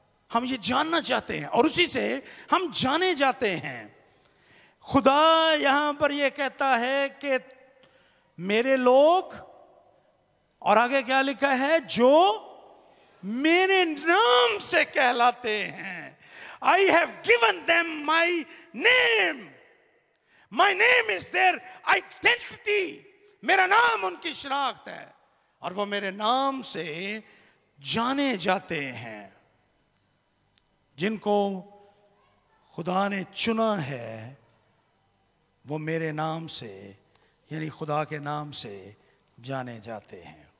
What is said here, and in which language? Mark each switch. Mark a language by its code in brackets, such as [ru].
[hi] हम ये जानना चाहते हैं और उसी से हम जाने जाते हैं। खुदा यहां पर यह कहता है कि मेरे लोग, और आगे क्या लिखा है, जो मेरे नाम से कहलाते हैं। [en] I have given them my name. My name is their identity. [hi] मेरा नाम उनकी शनाख्त है और वो मेरे नाम से जाने जाते हैं। जिनको खुदा ने चुना है वो मेरे नाम से, यानी खुदा के नाम से जाने जाते हैं।